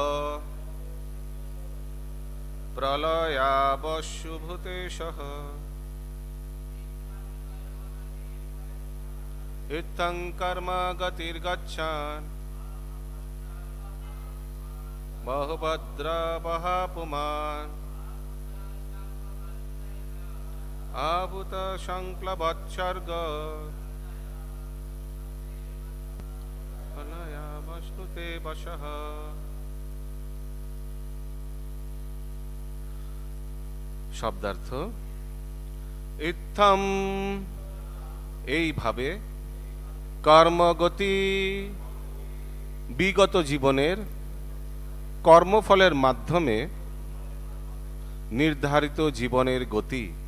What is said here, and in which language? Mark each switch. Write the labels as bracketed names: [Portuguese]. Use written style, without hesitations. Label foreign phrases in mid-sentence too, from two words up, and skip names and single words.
[Sanskrit] प्रलयावशुभूतेशः इत्थं कर्म गतिर्गच्छन् बहुभद्रवः पुमान् आभूत संक्लवच्चर्ग प्रलयावस्नुते वशः। [Bangla] শব্দার্থ ইত্থম এইভাবে কর্মগতি বিগত জীবনের কর্মফলের মাধ্যমে নির্ধারিত জীবনের গতি